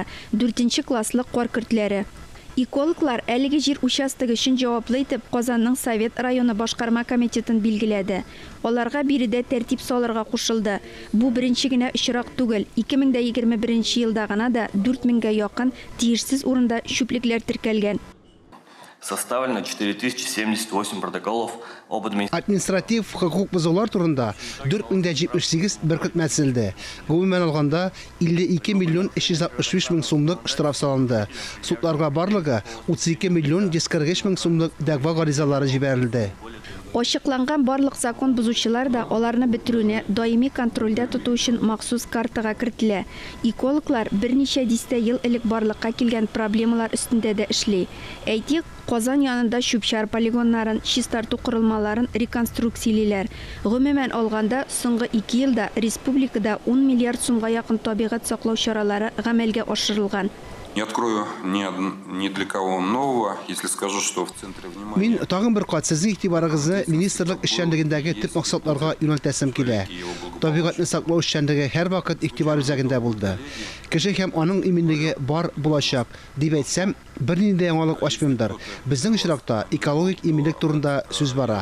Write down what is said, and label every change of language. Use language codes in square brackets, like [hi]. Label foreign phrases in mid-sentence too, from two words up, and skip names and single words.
[tt] 4нче класслы кар көртләре. Экологлар әлеге җир участогы өчен җаваплы итеп Казанның Совет районы башкарма комитетын билгеләде. Аларга биредә тәртип салырга кушылды. Бу беренче генә очрак түгел. 2021 елда гына да 4000гә якын тиешсез урында чүплекләр теркәлгән. [ru] Составлено 4078 протоколов об [tt] административ хукук бузулар турында 4078 беркетмәселде. Гомумән алганда 52 миллион 365 мең сумлык штраф салынды. Судларга барлыгы 32 миллион 145 мең сумлык дәгъва гаризалары җибәрелде. Ачыкланган барлык закон бузучылар да аларны бетерүне даими контрольдә тоту өчен махсус картага кертелә. Экологлар берничә дистә ел элек барлыкка килгән проблемалар өстендә дә эшли. Әйтик, Казан янында чүпчәр полигоннарын, чистарту корылмаларын реконструкциялиләр. Гомумән алганда, соңгы 2 елда республикада 10 миллиард сумга якын табигать саклау чаралары гамәлгә ашырылган. [ru] Не открою ни для кого нового, если скажу, что в центре внимания... [tt] Мин тагын бер кат сезнең игътибарыгызны министрлык эшчәнлегендәге төп максатларга юнәлтәсем килә. Табигатьне саклау эшчәнлеге һәр вакыт игътибар үзәгендә булды. Кеше һәм аның иминлеге бар булачак дип әйтсәм, бернинди яңалык ачмыймдыр. Безнең очракта экологик иминлек турында сүз бара.